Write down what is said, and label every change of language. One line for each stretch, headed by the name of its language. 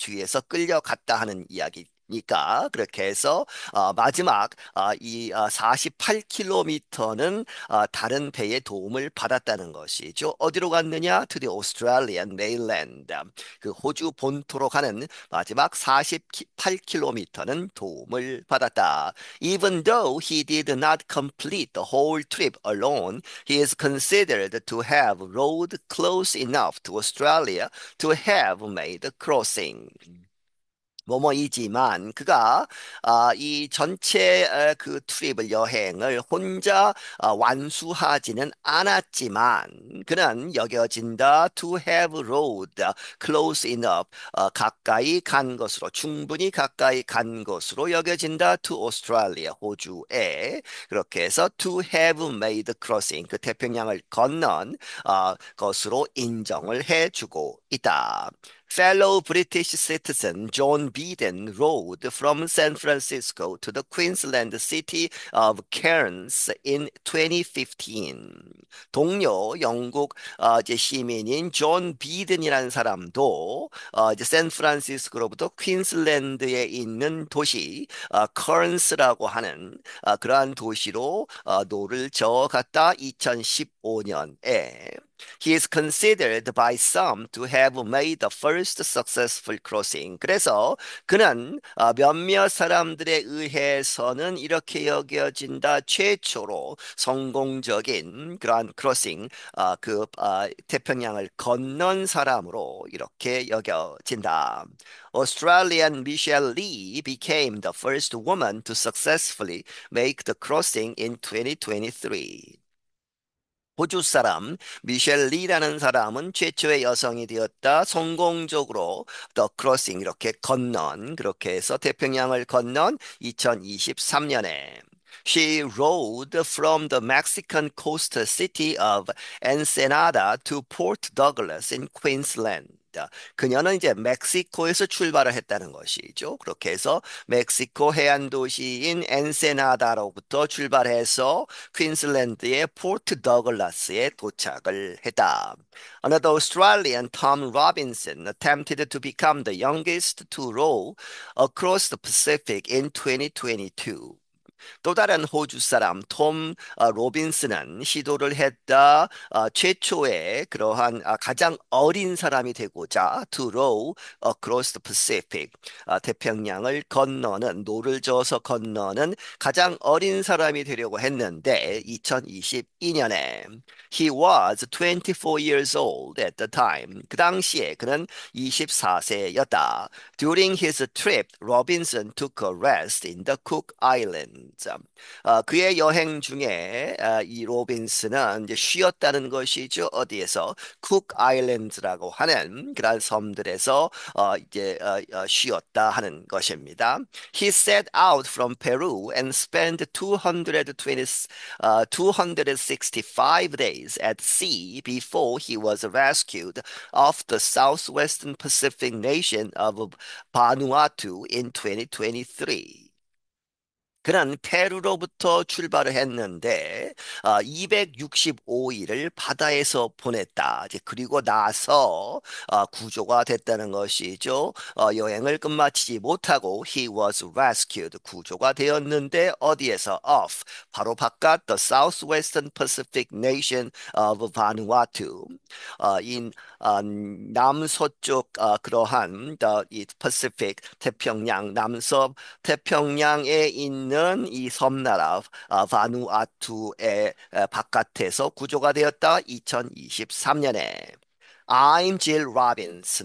Korean: 뒤에서 끌려갔다 하는 이야기. 니까 그렇게 해서 마지막 이 48km는 다른 배의 도움을 받았다는 것이죠. 어디로 갔느냐?
English: To the Australian mainland.
Korean: 그 호주 본토로 가는 마지막 48km는 도움을 받았다.
English: Even though he did not complete the whole trip alone, he is considered to have rowed close enough to Australia to have made the crossing.
Korean: 뭐뭐이지만 그가 이 전체 그 트립을 여행을 혼자 완수하지는 않았지만 그는 여겨진다
English: to have rowed close enough
Korean: 가까이 간 것으로 충분히 가까이 간 것으로 여겨진다
English: to Australia
Korean: 호주에 그렇게 해서
English: to have made crossing
Korean: 그 태평양을 건넌 것으로 인정을 해주고 있다.
English: Fellow British citizen John Beeden rode from San Francisco to the Queensland city of Cairns in 2015.
Korean: 동료 영국 이제 시민인 존 비든이라는 사람도 이제 샌프란시스코로부터 퀸슬랜드에 있는 도시 커런스라고 하는 그러한 도시로 노를 저어갔다 2015년에
English: He is considered by some to have made the first successful crossing.
Korean: 그래서 그는 몇몇 사람들에 의해서는 이렇게 여겨진다. 최초로 성공적인 그러한 크로싱, 태평양을 건넌 사람으로 이렇게 여겨진다.
English: Australian Michelle Lee became the first woman to successfully make the crossing in 2023.
Korean: 호주 사람 미셸 리라는 사람은 최초의 여성이 되었다. 성공적으로 더 크로싱 이렇게 건넌 그렇게 해서 태평양을 건넌 2023년에
English: She rode from the Mexican coastal city of Ensenada to Port Douglas in Queensland.
Korean: 그녀는 이제 멕시코에서 출발을 했다는 것이죠. 그렇게 해서 멕시코 해안 도시인 엔세나다로부터 출발해서 퀸슬랜드의 포트 더글라스에 도착을 했다.
English: Another Australian, Tom Robinson, attempted to become the youngest to row across the Pacific in 2022.
Korean: 또 다른 호주 사람 톰 로빈스는 시도를 했다. 최초의 그러한 가장 어린 사람이 되고자
English: to row across the Pacific
Korean: 태평양을 건너는 노를 저어서 건너는 가장 어린 사람이 되려고 했는데 2022년에
English: He was 24 years old at the time.
Korean: 그 당시에 그는 24세였다.
English: During his trip, Robinson took a rest in the Cook Islands.
Korean: 그의 여행 중에 이 로빈스는 이제 쉬었다는 것이죠. 어디에서? 쿡 아일랜드라고 하는 그런 섬들에서 이제 쉬었다 하는 것입니다.
English: He set out from Peru and spent 265 days at sea before he was rescued off the southwestern Pacific nation of Vanuatu in 2023.
Korean: 그는 페루로부터 출발을 했는데 265일을 바다에서 보냈다. 이제 그리고 나서 구조가 됐다는 것이죠. 여행을 끝마치지 못하고
English: he was rescued
Korean: 구조가 되었는데 어디에서 off 바로 바깥
English: the southwestern Pacific nation of Vanuatu
Korean: 인 남서쪽 그러한 이 Pacific 태평양 남서 태평양에 있는 이 섬나라 바누아투의 바깥에서 구조가 되었다. 2023년에
English: I'm Jill Robbins.